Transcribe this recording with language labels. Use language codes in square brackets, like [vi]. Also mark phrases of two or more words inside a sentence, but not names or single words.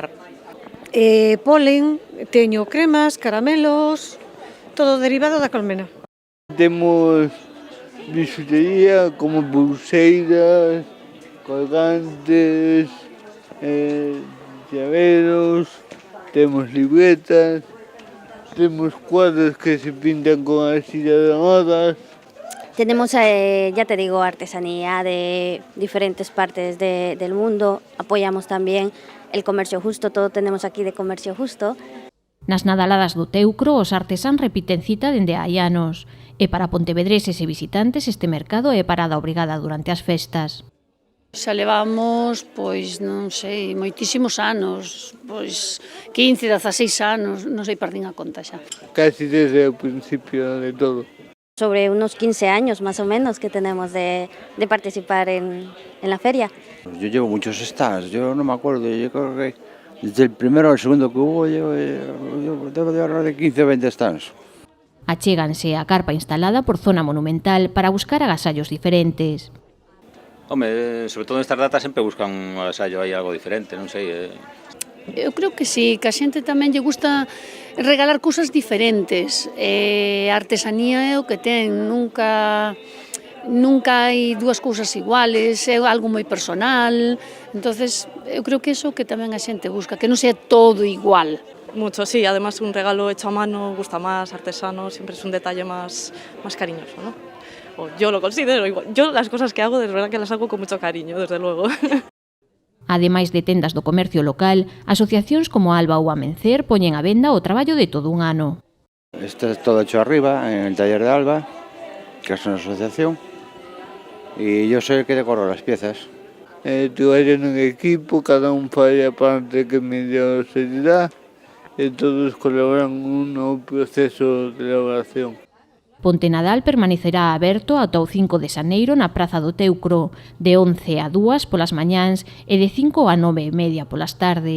[gl] Polen, teño cremas, caramelos, todo derivado da colmena. Temos bisutería como pulseiras, colgantes, llaveros, temos libretas, temos cuadros que se pintan con arcilla de modas. [es] Tenemos, ya te digo, artesanía de diferentes partes del mundo. Apoyamos también el comercio justo, todo tenemos aquí de comercio justo. [gl] Nas Nadaladas do Teucro, os artesán repiten cita dende hai anos. E para pontevedreses e visitantes, este mercado é parada obrigada durante as festas. Xa levamos, non sei, moitísimos anos, 15, 16 anos, non sei, perdín a conta xa. Casi desde o principio de todo. [es] Sobre unos 15 años más o menos que tenemos de participar en la feria. Yo llevo muchos stands, yo no me acuerdo, yo creo que desde el primero al segundo que hubo, yo debo de hablar de 15 o 20 stands. [gl] Achéganse a carpa instalada por zona monumental para buscar agasallos diferentes. Home, sobre todo nestas datas sempre buscan un agasallo aí algo diferente, non sei. Eu creo que sí, que a xente tamén lle gusta regalar cousas diferentes. A artesanía é o que ten, nunca hai dúas cousas iguales, é algo moi personal. Entonces, eu creo que eso que tamén a xente busca, que non sea todo igual. [es] Mucho, sí, además un regalo hecho a mano gusta más, artesano, siempre es un detalle más cariñoso, ¿no? O yo lo considero igual. Yo las cosas que hago, de verdad que las hago con mucho cariño, desde luego. [gl] Ademais de tendas do comercio local, asociacións como Alba ou Amencer poñen a venda o traballo de todo un ano. [es] Esto es todo hecho arriba, en el taller de Alba, que es una asociación, y yo soy el que decoro las piezas. [gl] Traballan en equipo, cada un fai a parte que mellor se lle dá, e todos colaboran no proceso de elaboración. Pontenadal permanecerá aberto ata o 5 de xaneiro na Praza do Teucro, de 11 a 2 polas mañáns e de 5 a 9:30 polas tardes.